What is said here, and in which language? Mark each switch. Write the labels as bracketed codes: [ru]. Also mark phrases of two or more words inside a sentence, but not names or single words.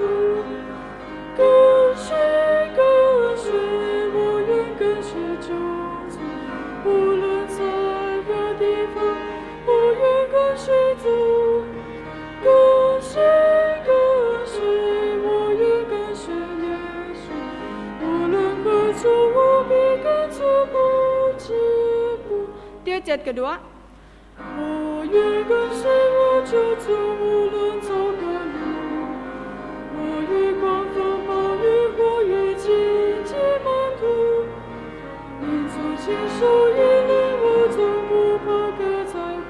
[zh] 跟随，跟随，我愿跟随救主，无论在何地方，我愿跟随主。跟随，跟随，我愿跟随耶稣，无论何处，我必跟着不止步。 [ms] Tiga ayat kedua. [zh] 我愿跟随我救主，无论走何路。我与狂风暴雨，我与荆棘漫途。你主亲手引领我，总不怕各灾祸。